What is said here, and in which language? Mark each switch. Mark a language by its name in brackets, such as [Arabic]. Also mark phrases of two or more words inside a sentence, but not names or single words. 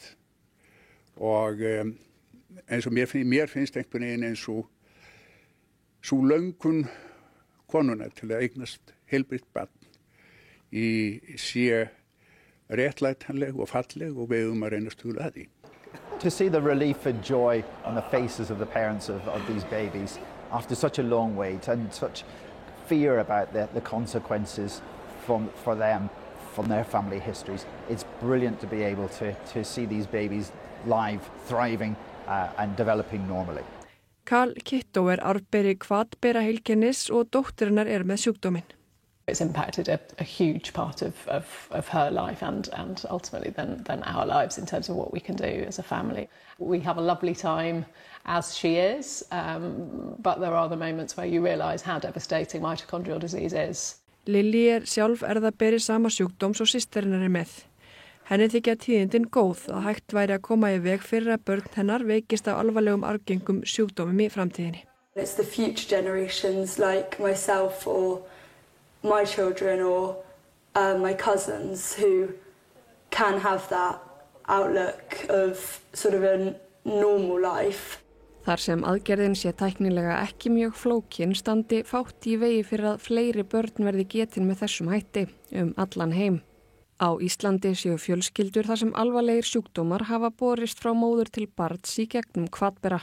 [Icelandic] Og eins og mér finnst einhvern veginn eins og svo löngun konuna til að eignast heilbrigt barn sé réttlætanleg og falleg og við að reyna að stuðla að því. [English] To see the relief and joy on the faces of the parents of these babies after such a long wait and such fear about the consequences for them from their family histories. It's brilliant to be able to see these babies live, thriving and developing normally. [Icelandic] Karl Kitto arfberi kvatberaheilkennis og dóttir hennar með sjúkdóminn. [English] It's impacted a huge part of her life and ultimately then our lives in terms of what we can do as a family. We have a lovely time as she is, but there are the moments where you realise how devastating mitochondrial disease is. [Icelandic] Lilly sjálf erfðaberi sama sjúkdóms og systir hennar með. Henni þykja tíðindin góð að hægt væri að koma í veg fyrir að börn hennar veikist af alvarlegum arfgengum sjúkdómum í framtíðinni. [English] It's the future generations like myself or my children or my cousins who can have that outlook of sort of a normal life. [Icelandic] Þar sem aðgerðin sé tæknilega ekki mjög flókin standi fátt í vegi fyrir að fleiri börn verði getin með þessum hætti allan heim. Á Íslandi séu fjölskyldur þar sem alvarlegir sjúkdómar hafa borist frá móður til barns í gegnum kvatbera.